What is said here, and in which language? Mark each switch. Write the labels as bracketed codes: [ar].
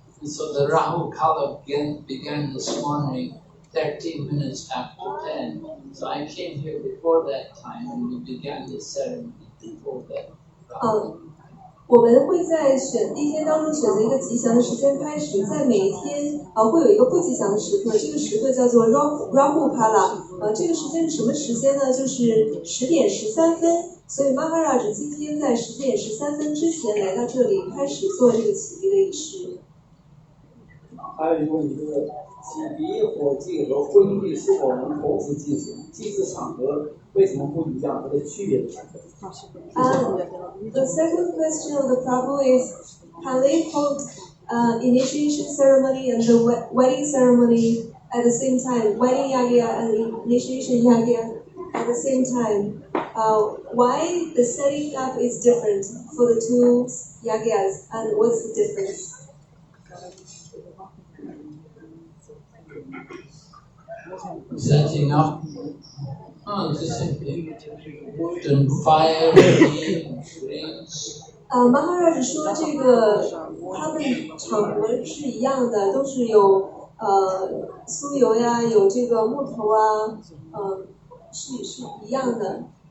[en] And so the Rahu Kala began this morning, 13 minutes after 10. So I came here before that time and we began the ceremony before that. [zh] 我们会在一天当中选择一个吉祥的时间开始，在每一天会有一个不吉祥的时刻，这个时刻叫做 Rahu Kala。这个时间是什么时间呢？就是10点13分。所以 Maharaj 今天在10点13分之前来到这里，开始做这个起离的仪式。还有一个问题就是，起离火祭和婚祭是否能同时进行？祭祀场合为什么不一样？它的区别是什么 [en] ？The second question of the Prabhu is, can they hold initiation ceremony and the wedding ceremony at the same time? Wedding yagya and initiation yagya at the same time. Why the setting up is different for the two yagyas, and what's the difference? Setting up, just simply wood and fire, flames. [zh] Maharaj 说这个他们场合是一样的，都是有酥油呀，有这个木头啊，是一样的。